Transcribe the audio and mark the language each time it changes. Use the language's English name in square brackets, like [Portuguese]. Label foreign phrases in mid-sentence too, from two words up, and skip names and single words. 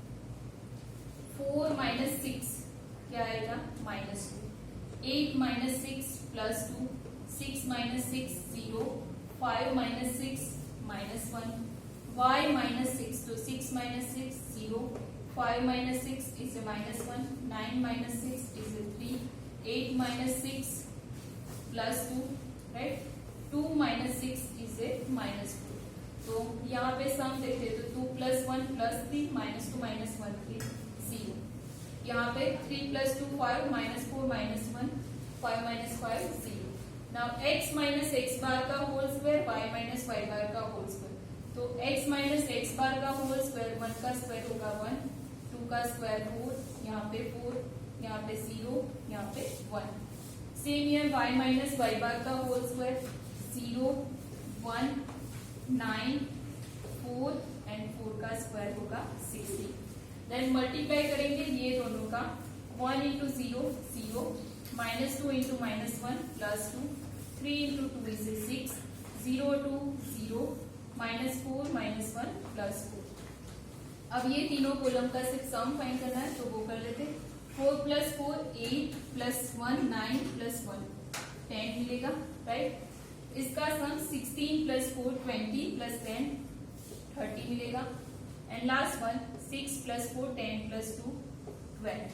[Hindi] 4 माइनस 6 क्या आएगा -2। [English] 8 minus 6 plus 2, 6 minus 6 0, 5 minus 6 minus 1, y minus 6 तो 6 minus 6 0, 5 minus 6 is a minus 1, 9 minus 6 is a 3, 8 minus 6 plus 2, right? 2 minus 6 is a minus 4। [Hindi] तो यहाँ पे सम देखते तो [English] 2 plus 1 plus 3 minus 2 minus 1 3 0। [Hindi] यहाँ पे [English] 3 plus 2 5 minus 4 minus 1 5 minus 5 0। Now x minus x bar का whole square y minus y bar का whole square. [Hindi] तो [English] x minus x bar [Hindi] का [English] whole square [Hindi] 1 का स्क्वायर होगा 1, 2 का स्क्वायर 4, यहाँ पे 4, यहाँ पे 0, यहाँ पे 1। [English] same here y minus y bar [Hindi] का [English] whole square [Hindi] 0, 1, 9, 4 एंड 4 का स्क्वायर होगा 60। [English] then multiply [Hindi] करेंगे ये दोनों का [English] 1 into 0 0, -2 into -1 plus 2, 3 into 2 is 6, [Hindi] 0 2 0, [English] -4 -1 plus 4। [Hindi] अब ये तीनों कॉलम का सिर्फ सम फाइंड करना है तो वो कर लेते। [English] 4 plus 4 8 plus 1 9 plus 1 10 मिलेगा। राइट? इसका सम 16 plus 4 20 plus 10 30 मिलेगा। and last one 6 plus 4 10 plus 2 12।